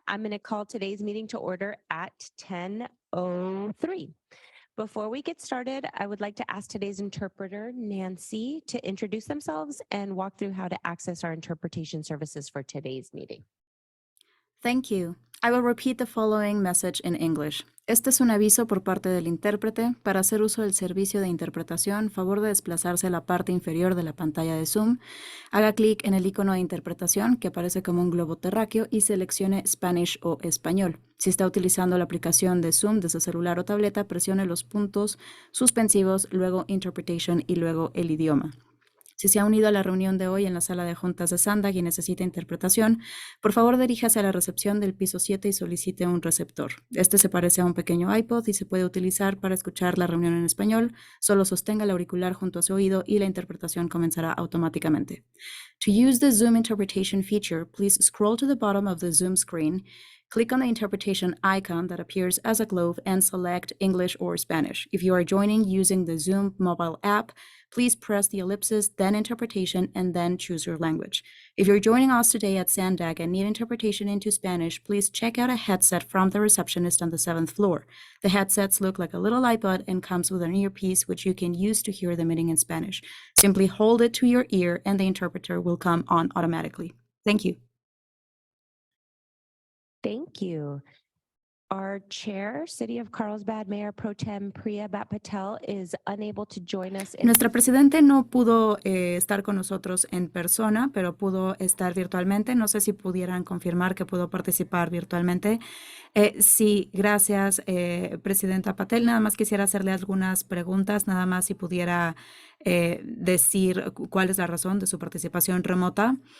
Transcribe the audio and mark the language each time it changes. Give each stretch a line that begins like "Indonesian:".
English: I'm going to call today's meeting to order at 10:03. Before we get started, I would like to ask today's interpreter, Nancy, to introduce themselves and walk through how to access our interpretation services for today's meeting. Thank you. I will repeat the following message in English.
Spanish: Este es un aviso por parte del intérprete. Para hacer uso del servicio de interpretación, favor de desplazarse a la parte inferior de la pantalla de Zoom. Haga clic en el icono de interpretación que aparece como un globo terráqueo y seleccione Spanish o español. Si está utilizando la aplicación de Zoom desde celular o tableta, presione los puntos suspensivos, luego Interpretation y luego el idioma. Si se ha unido a la reunión de hoy en la sala de juntas de Sandag y necesita interpretación, por favor diríjase a la recepción del piso 7 y solicite un receptor. Este se parece a un pequeño iPod y se puede utilizar para escuchar la reunión en español. Solo sostenga el auricular junto a su oído y la interpretación comenzará automáticamente.
English: To use the Zoom interpretation feature, please scroll to the bottom of the Zoom screen, click on the interpretation icon that appears as a globe and select English or Spanish. If you are joining using the Zoom mobile app, please press the ellipsis, then interpretation, and then choose your language. If you're joining us today at Sandag and need interpretation into Spanish, please check out a headset from the receptionist on the 7th floor. The headsets look like a little iPod and comes with an earpiece which you can use to hear the meeting in Spanish. Simply hold it to your ear and the interpreter will come on automatically. Thank you. Thank you. Our chair, City of Carlsbad Mayor Pro Tem Priya Bat Patel, is unable to join us.
Spanish: Nuestra presidente no pudo estar con nosotros en persona, pero pudo estar virtualmente. No sé si pudieran confirmar que pudo participar virtualmente. Sí, gracias, Presidenta Patel. Nada más quisiera hacerle algunas preguntas, nada más si pudiera decir cuál es la razón de su participación remota.